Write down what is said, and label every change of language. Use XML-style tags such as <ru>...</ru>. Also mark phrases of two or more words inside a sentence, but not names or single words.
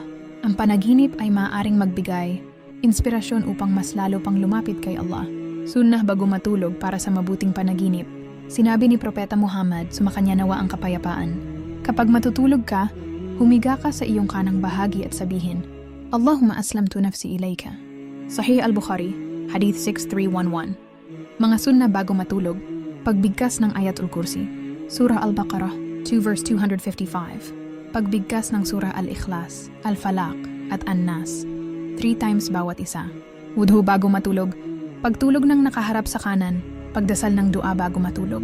<tl>Ang panaginip ay maaaring magbigay inspirasyon upang mas lalo pang lumapit kay Allah. Sunnah bago matulog para sa mabuting panaginip. Sinabi ni Propeta Muhammad, sumakanya nawa ang kapayapaan. Kapag matutulog ka, humiga ka sa iyong kanang bahagi at sabihin,</tl> <ar>اللهم أسلمت نفسي إليك.</ar> <tl>Sahih al-Bukhari, Hadith 6311. Mga sunna bago matulog, pagbigkas ng Ayatul Kursi, Surah Al-Baqarah 2 verse 255. Pagbigkas ng Surah Al-Ikhlas, Al-Falaq at An-Nas, 3 times bawat isa. Wudhu bago matulog, pagtulog ng nakaharap sa kanan, pagdasal ng dua bago matulog.</tl>